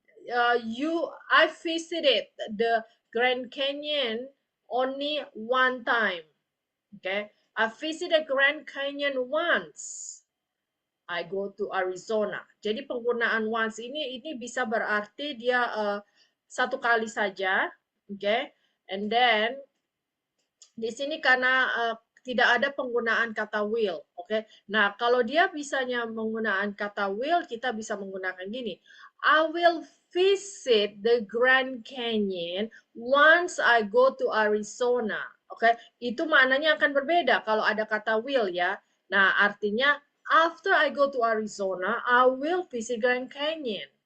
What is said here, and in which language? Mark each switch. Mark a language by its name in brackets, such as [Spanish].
[English] I visited the Grand Canyon only one time. Okay, I visited Grand Canyon once. I go to Arizona. [Indonesian] Jadi penggunaan once ini bisa berarti dia satu kali saja, okay? [English] And then [Indonesian] di sini karena tidak ada penggunaan kata will, okay? Nah, kalau dia bisanya menggunakan kata will, kita bisa menggunakan gini. [English] I will visit the Grand Canyon once I go to Arizona. [Indonesian] Oke, itu maknanya akan berbeda kalau ada kata will ya. Nah, artinya [English] after I go to Arizona, I will visit Grand Canyon.